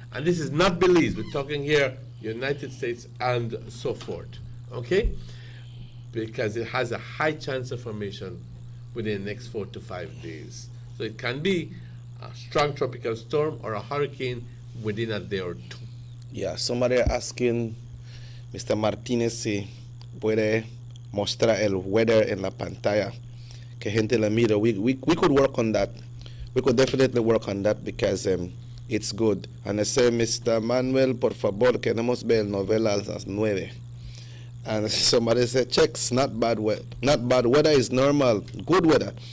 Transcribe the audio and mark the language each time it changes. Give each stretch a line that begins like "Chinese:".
English: And this is not Belize. We're talking here United States and so forth. Okay? Because it has a high chance of formation within the next 4 to 5 days. So it can be a strong tropical storm or a hurricane within a day or two. Yeah, somebody asking Mr.
Spanish: Martinez si puede mostrar el weather en la pantalla. Que gente la mira.
English: We could work on that. We could definitely work on that because it's good. And I say, Mr.
Spanish: Manuel, por favor, queremos ver novela a las 9.
English: And somebody said, checks, not bad weather. Not bad weather is normal, good weather.